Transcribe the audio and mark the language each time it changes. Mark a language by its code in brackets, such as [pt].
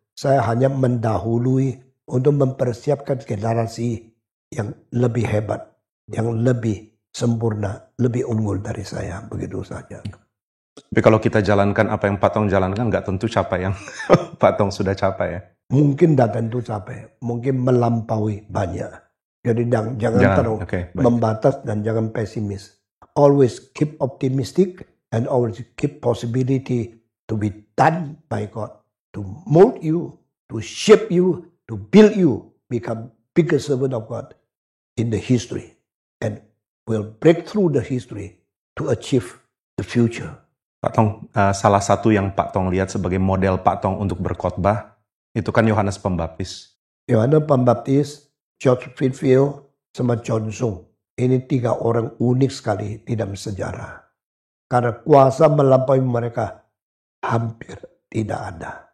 [id] Saya hanya mendahului untuk mempersiapkan generasi yang lebih hebat, yang lebih sempurna, lebih unggul dari saya. Begitu saja. Tapi kalau kita jalankan apa yang Pak Tong jalankan, nggak tentu capai yang Pak Tong sudah capai ya? Mungkin tidak tentu capai, mungkin melampaui banyak. Jadi jangan terlalu membatas dan jangan pesimis. [en] Always keep optimistic and always keep possibility to be done by God. To mold you, to shape you, to build you become biggest servant of God in the history and will break through the history to achieve the future. [id] Pak Tong, salah satu yang Pak Tong lihat sebagai model Pak Tong untuk berkhotbah itu kan Yohanes Pembaptis. Yohanes Pembaptis, George Whitefield, sama John Sung. Ini 3 orang unik sekali di dalam sejarah. Karena kuasa melampaui mereka hampir tidak ada.